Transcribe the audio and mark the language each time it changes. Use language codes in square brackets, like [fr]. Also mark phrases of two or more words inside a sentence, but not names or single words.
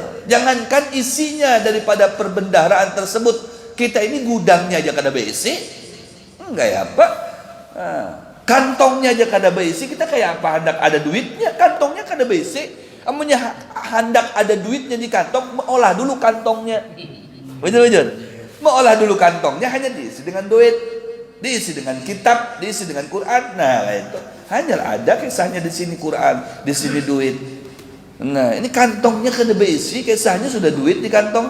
[bjn] Jangankan isinya daripada perbendaharaan tersebut, kita ini gudangnya aja kada berisi. [id] Enggak ya Pak. [bjn] Kantongnya aja kada berisi, kita kayak apa hendak ada duitnya? Kantongnya kada berisi. Amunnya hendak ada duitnya di kantong, olah dulu kantongnya. Betul. Olah dulu kantongnya, hanya diisi dengan duit, diisi dengan kitab, diisi dengan Quran. Nah itu hanya ada kisahnya di sini Quran, di sini duit. Nah ini kantongnya kada berisi, kisahnya sudah duit di kantong.